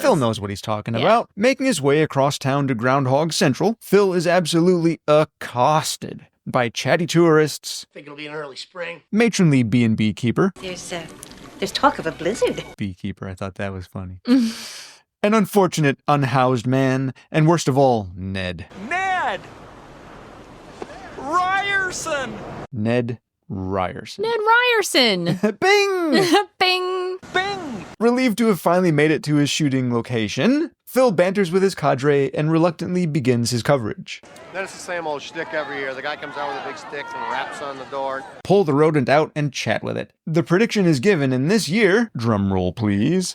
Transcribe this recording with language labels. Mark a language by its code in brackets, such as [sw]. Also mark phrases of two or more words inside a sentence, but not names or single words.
[en] Phil knows what he's talking about. Making his way across town to Groundhog Central, Phil is absolutely accosted by chatty tourists. think it'll be an early spring. Matronly B&B keeper. There's talk of a blizzard. Beekeeper, I thought that was funny. An unfortunate, unhoused man, and worst of all, Ned. Ned! Ryerson! Ned Ryerson. Ned Ryerson! Bing! Bing! Bing! Relieved to have finally made it to his shooting location, Phil banters with his cadre and reluctantly begins his coverage. Then it's the same old shtick every year. The guy comes out with a big stick and raps on the door. Pull the rodent out and chat with it. The prediction is given in this year, drum roll please,